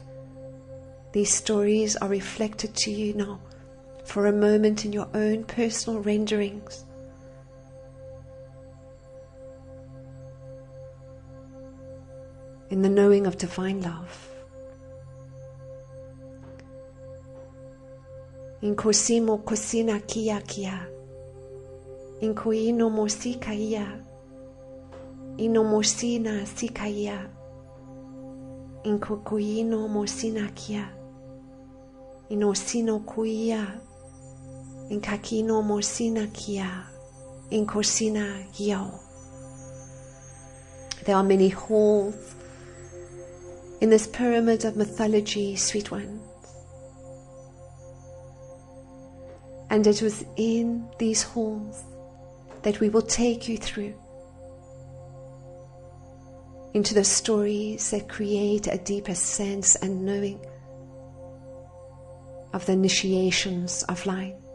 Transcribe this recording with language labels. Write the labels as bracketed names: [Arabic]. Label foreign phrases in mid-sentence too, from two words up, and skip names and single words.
[English] These stories are reflected to you now for a moment in your own personal renderings. In the knowing of divine love. In cosimo cosina kia kia. In coino mosi kaia. Ino mosina sikaia. In cocoino mosina kia. Ino sino kuia. In kakino mosina kia. In cosina gio. There are many halls in this pyramid of mythology, sweet ones. And it was in these halls that we will take you through into the stories that create a deeper sense and knowing of the initiations of light.